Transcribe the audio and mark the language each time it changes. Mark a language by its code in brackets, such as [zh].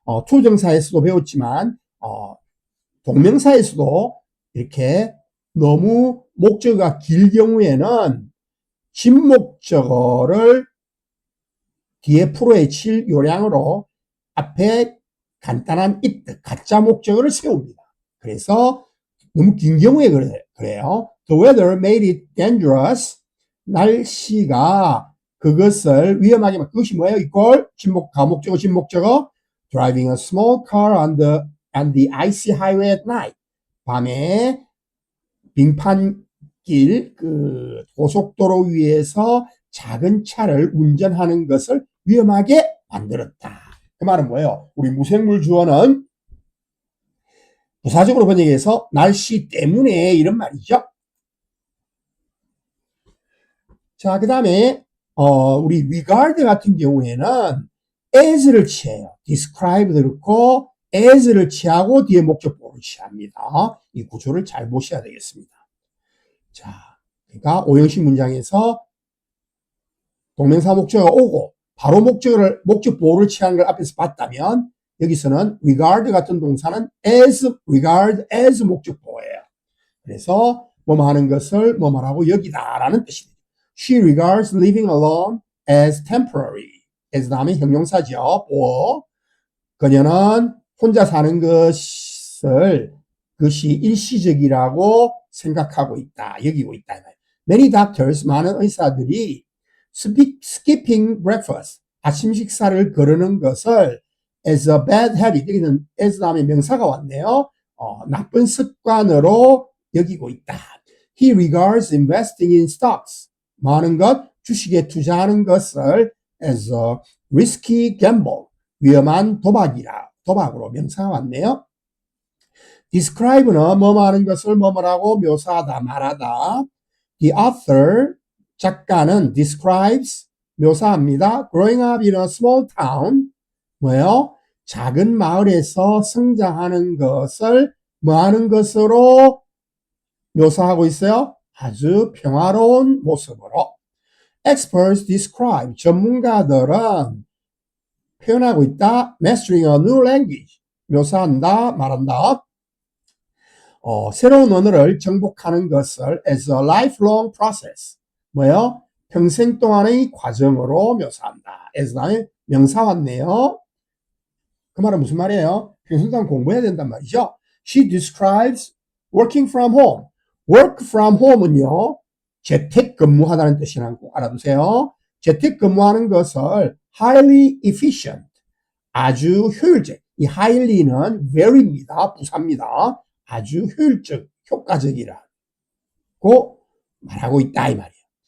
[ko] 투정사에서도 배웠지만 동명사에서도 이렇게 너무 목적어가 길 경우에는 진목적어를 뒤에 프로에 칠 요량으로 앞에 간단한 it, 가짜 목적어를 세웁니다. 그래서 너무 긴 경우에 그래요. [en] The weather made it dangerous. [ko] 날씨가 그것을 위험하게, 그것이 뭐예요? 이꼴 가목적어, 진목적어. [en] Driving a small car on the icy highway at night. [ko] 밤에 빙판길, 고속도로 위에서 작은 차를 운전하는 것을 위험하게 만들었다. 그 말은 뭐예요? 우리 무생물 주어는 부사적으로 번역해서 날씨 때문에, 이런 말이죠. 자, 그 다음에 우리 regard 같은 경우에는 as를 취해요. describe도 그렇고 as를 취하고 뒤에 목적보를 취합니다. 이 구조를 잘 보셔야 되겠습니다. 자, 그러니까 오형식 문장에서 동명사 목적어가 오고 바로 목적보를 취하는 걸 앞에서 봤다면 여기서는 regard 같은 동사는 regard as 목적보예요. 그래서 뭐뭐 하는 것을 뭐뭐라고 여기다라는 뜻입니다. [en] She regards living alone as temporary. [ko] as 다음에 형용사죠. or 그녀는 혼자 사는 것이 일시적이라고 생각하고 있다. 여기고 있다. [en] Many doctors, [ko] 많은 의사들이 [en] skipping breakfast, [ko] 아침 식사를 거르는 것을 [en] as a bad habit, [ko] 여기는 as 다음에 명사가 왔네요. 나쁜 습관으로 여기고 있다. [en] He regards investing in stocks, [ko] 많은 것, 주식에 투자하는 것을 [en] as a risky gamble, [ko] 위험한 도박으로 명사가 왔네요. describe는 뭐뭐 하는 것을 뭐뭐라고 묘사하다, 말하다. [en] The author, [ko] 작가는 [en] describes, [ko] 묘사합니다. [en] growing up in a small town, [ko] 뭐예요? 작은 마을에서 성장하는 것을 뭐 하는 것으로 묘사하고 있어요? 아주 평화로운 모습으로. [en] experts describe, [ko] 전문가들은 표현하고 있다. [en] mastering a new language, [ko] 묘사한다, 말한다. 새로운 언어를 정복하는 것을 [en] as a lifelong process, [ko] 뭐요? 평생 동안의 과정으로 묘사한다. as 다음에 명사 왔네요. 그 말은 무슨 말이에요? 평생 동안 공부해야 된단 말이죠. [en] She describes working from home. [ko] work from home은요, 재택 근무하다는 뜻이라는 거 꼭 알아두세요. 재택 근무하는 것을 [en] highly efficient, [ko] 아주 효율적. 이 highly는 very입니다. 부사입니다. 아주 효과적이라고 말하고 있다 이 말이에요.